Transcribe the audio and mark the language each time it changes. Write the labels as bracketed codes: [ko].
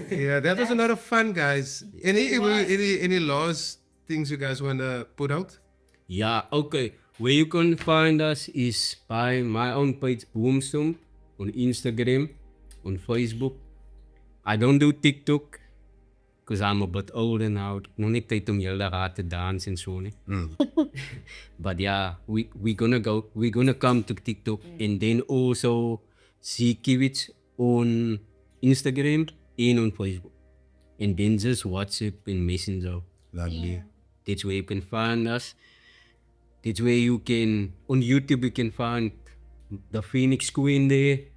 [en] Yeah, that was a lot of fun, guys. Any last things you guys want to put out? Yeah, okay. Where you can find us is by my own page, Boomstomp, on Instagram, on Facebook. I don't do TikTok, because I'm a bit older now. [af] Nog niet tijd om heel de te dansen en zo. [en] But yeah, we're gonna come to TikTok, and then also ZeeKiewiets on Instagram and on Facebook. And then just WhatsApp and Messenger. Lovely. That's where you can find us. That's where you can, on YouTube you can find the Phoenix Queen there.